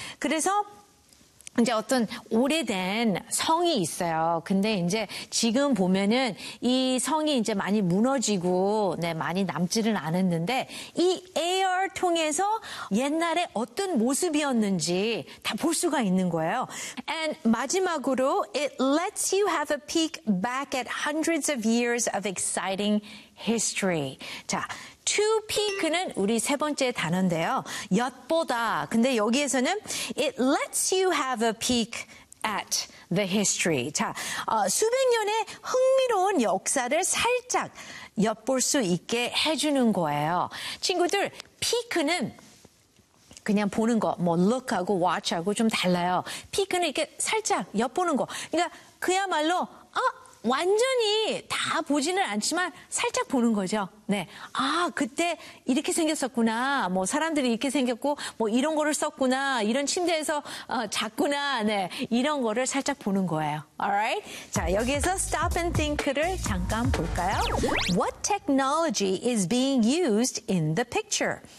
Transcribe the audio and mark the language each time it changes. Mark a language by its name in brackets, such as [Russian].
[Korean] 그래서 이제 어떤 오래된 성이 있어요. 근데 이제 지금 보면은 이 성이 이제 많이 무너지고 네, 많이 남지는 않았는데 이 AR 통해서 옛날에 어떤 모습이었는지 다 볼 수가 있는 거예요. [English] And [Korean] 마지막으로 [English] it lets you have a peek back at hundreds of years of exciting history. [Korean] 자, to peek는 우리 세 번째 단어인데요. 엿보다. 근데 여기에서는 [English] it lets you have a peek at the history. [Korean] 자, 수백 년의 흥미로운 역사를 살짝 엿볼 수 있게 해주는 거예요. 친구들, peek는 그냥 보는 거, 뭐 look하고 watch하고 좀 달라요. peek는 이렇게 살짝 엿보는 거. 그러니까 그야말로 완전히 다 보지는 않지만 살짝 보는 거죠. 네. 아, 그때 이렇게 생겼었구나. 뭐 사람들이 이렇게 생겼고 뭐 이런 거를 썼구나. 이런 침대에서 잤구나. 네. 이런 거를 살짝 보는 거예요. [English] Alright? [Korean] 자, 여기에서 [English] stop and think [Korean] 를 잠깐 볼까요? [English] What technology is being used in the picture?